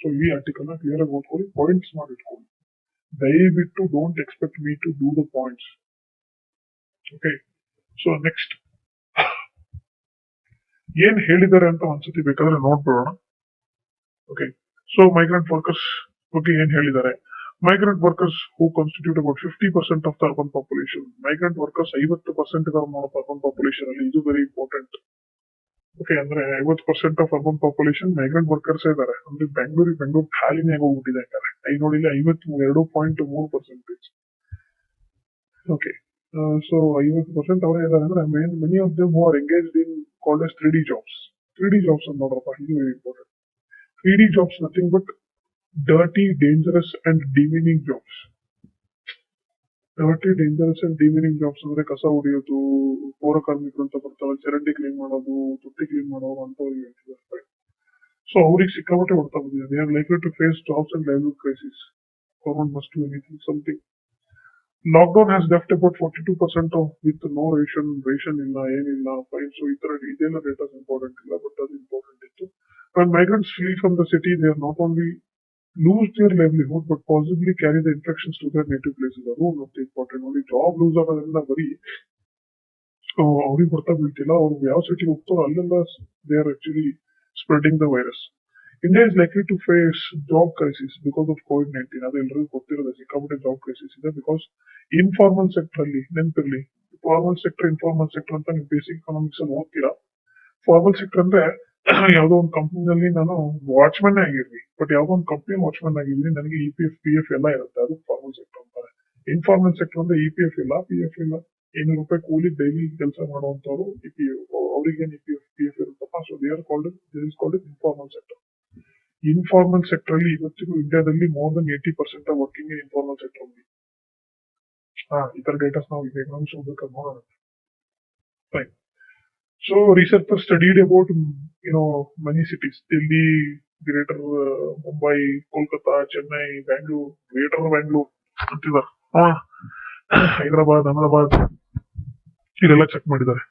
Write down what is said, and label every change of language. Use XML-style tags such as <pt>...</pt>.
<kn>So ಈ article ನ clear ಆಗಿ ಓದ್ಕೊಳ್ಳಿ, ಪಾಯಿಂಟ್ಸ್ ಮಾಡಿಟ್ಕೊಳ್ಳಿ. ದಯವಿಟ್ಟು</kn> <en>Don't expect me to do the points.</en> <kn>Okay, so next ಏನ್ ಹೇಳಿದ್ದಾರೆ ಅಂತ ಒಂದ್ಸತಿ ಬೇಕಾದ್ರೆ ನೋಡ್ಬಿಡೋಣ. ಓಕೆ, ಸೊ ಮೈಗ್ರೆಂಟ್ ವರ್ಕರ್ಸ್ ಬಗ್ಗೆ ಏನ್ ಹೇಳಿದ್ದಾರೆ.</kn> <en>Migrant workers who constitute about 50% of the urban population.</en> <kn>Migrant workers 50% ಇದಾರೆ ಮಾಡೋ urban population ಅಲ್ಲಿ.</kn> <en>ಇದು very important. Okay, ಅಂದ್ರೆ 50% of urban population migrant workers ಇದಾರೆ.</en> <kn>ಅಂದ್ರೆ ಬೆಂಗಳೂರು ಖಾಲಿನೇ ಹೋಗ್ಬಿಟ್ಟಿದೆ. ನೋಡಿಲ್ಲ, 52.3%.</kn> <en>okay, so 50%</en> <kn>ಅವರೇ ಇದಾರೆ ಅಂದ್ರೆ</kn> <en>Many of them who are engaged in called as 3D jobs.</en> <kn>3D jobs ಅಂತ ನೋಡ್ರಪ್ಪ, ಇದು very important.</kn> <en>3D jobs nothing but dirty, dangerous and demeaning jobs. Dirty, dangerous and demeaning jobs</en> <kn>ಅಂದ್ರೆ ಕಸ ಹೊಡೆಯೋದು, ಪೌರ ಕಾರ್ಮಿಕರು ಅಂತ ಬರ್ತಾರೆ, ಚರಂಡಿ ಕ್ಲೀನ್ ಮಾಡೋದು, ತೊಟ್ಟಿ ಕ್ಲೀನ್ ಮಾಡೋದು ಅಂತ ಹೇಳ್ತಿದ್ದಾರೆ. ಸೊ ಅವ್ರಿಗೆ ಸಿಕ್ಕಾಪಟ್ಟೆ ಹೊಡ್ತಾ ಬಂದಿದೆ.</kn> <en>They are likely to face jobs and livelihood crisis. Government must do anything, something. Lockdown has left about 42% of with no ration</en> <kn>ಇಲ್ಲ, ಏನಿಲ್ಲ,</kn> <en>Fine.</en> <kn>ಸೊ ಈ ತರ ಇದೆಲ್ಲ ಡೇಟಾಸ್ ಇಂಪಾರ್ಟೆಂಟ್ ಇಲ್ಲ, ಬಟ್ ಅದು ಇಂಪಾರ್ಟೆಂಟ್ ಇತ್ತು.</kn> <en>When migrants flee from the city, they are not only lose their livelihood but possibly carry the infections to their native places. ಅದು not important.</en> <kn>only job loose ಆಗೋದ್ರಿಂದ ಬರೀ ಅವ್ರಿಗೆ ಬರ್ತಾ ಬೀಳ್ತಿಲ್ಲ, ಅವ್ರು ಯಾವ ಸಿಟಿಗೆ ಹೋಗ್ತಾರೋ ಅಲ್ಲೆಲ್ಲ</kn> <en>They are actually spreading the virus. India is likely to face job crisis because of COVID-19.</en> <kn>ಅದು ಎಲ್ಲರಿಗೂ ಗೊತ್ತಿರೋದು, ಸಿಕ್ಕಾಪಟ್ಟೆ ಜಾಬ್ ಕ್ರೈಸಿಸ್ ಇದೆ. ಬಿಕಾಸ್ ಇನ್ಫಾರ್ಮಲ್ ಸೆಕ್ಟರ್ ಅಲ್ಲಿ, ನೆನಪಿರ್ಲಿ, ಫಾರ್ಮಲ್ ಸೆಕ್ಟರ್, ಇನ್ಫಾರ್ಮಲ್ ಸೆಕ್ಟರ್ ಅಂತ ನೀವು ಬೇಸಿಕ್ ಎಕನಾಮಿಕ್ಸ್ ಅಲ್ಲಿ ಓದ್ತೀರಾ. ಫಾರ್ಮಲ್ ಸೆಕ್ಟರ್ ಅಂದ್ರೆ ಯಾವ್ದೋ ಒಂದು ಕಂಪ್ನಿನಲ್ಲಿ ನಾನು ವಾಚ್ಮನ್ ಆಗಿರ್ಲಿ, ಬಟ್ ಯಾವ್ದೋ ಒಂದು ಕಂಪ್ನಿ ವಾಚ್ಮನ್ ಆಗಿದ್ದೀನಿ, ನನಗೆ EPF PF ಎಲ್ಲ ಇರುತ್ತೆ, ಅದು ಫಾರ್ಮಲ್ ಸೆಕ್ಟರ್ ಅಂತಾರೆ. ಇನ್ಫಾರ್ಮಲ್ ಸೆಕ್ಟರ್ ಅಂದ್ರೆ EPF ಇಲ್ಲ, PF ಇಲ್ಲ, ₹500 ಕೂಲಿ ಡೈಲಿ ಕೆಲಸ ಮಾಡುವಂತವ್ರು ಅವ್ರಿಗೇನು EPF PF ಇರುತ್ತಪ್ಪ.</kn> <en>So they are called informal sector. Informal sector ಅಲ್ಲಿ</en> <kn>ಇವತ್ತಿಗೂ ಇಂಡಿಯಾದಲ್ಲಿ</kn> <en>More than 80% working in informal sector ಅಲ್ಲಿ.</en> <kn>ಈ ತರ ಡೇಟಾಸ್ ನಾವು ಈಗ ಎಕನಾಮಿಕ್ಸ್ ಹೋಗ್ಬೇಕಾದ್ರೆ ನೋಡೋಣ.</kn> <en>Fine. So researchers studied about many cities: Delhi, Greater Mumbai, Kolkata, Chennai, Bangalore, Greater Bangalore, Hyderabad, Ahmedabad.</en> <kn>ಇದೆಲ್ಲ ಚೆಕ್ ಮಾಡಿದ್ದಾರೆ.</kn>